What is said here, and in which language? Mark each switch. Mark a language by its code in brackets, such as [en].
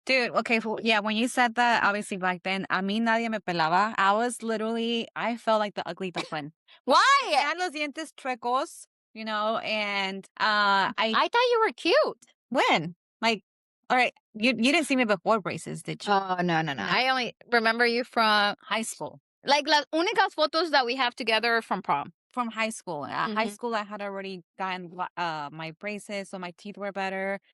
[en] Dude, okay, yeah, when you said that, obviously back then, [es] a mí nadie me pelaba. [en] I felt like the ugly duckling. Why? [es] Tenía los dientes chuecos, [en] you know, and I thought you were cute. when? Like, all right, you didn't see me before braces, did you? Oh, no. I only remember you from High school. like [es] las únicas fotos [en] that we have together are from prom. From high school. At high Mhm. school, I had already gotten my braces, so my teeth were better.